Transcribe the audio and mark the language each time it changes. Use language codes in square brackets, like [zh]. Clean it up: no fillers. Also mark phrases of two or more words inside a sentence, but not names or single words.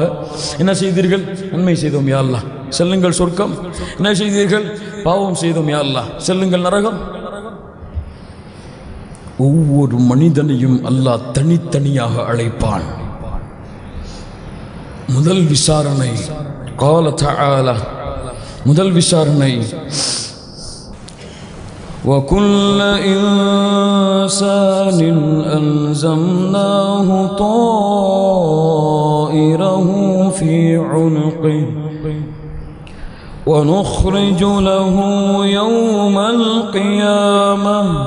[ta] என்ன செய்தீர்கள்? நன்மை செய்தோம் [ar] يا الله, [ta] செல்லுங்கள் சொர்க்கம். என்ன செய்தீர்கள்? பாவம் செய்தோம் [ar] يا الله, [ta] செல்லுங்கள் நரகம். ஒவ்வொரு மனிதனையும் அல்லாஹ் தனித்தனியாக அழைப்பான். முதல் விசாரணை [ar] قال تعالى [ta] முதல் விசாரணை وكل [ar] إنسان ألزمناه طائره في عنقه ونخرج له يوم القيامة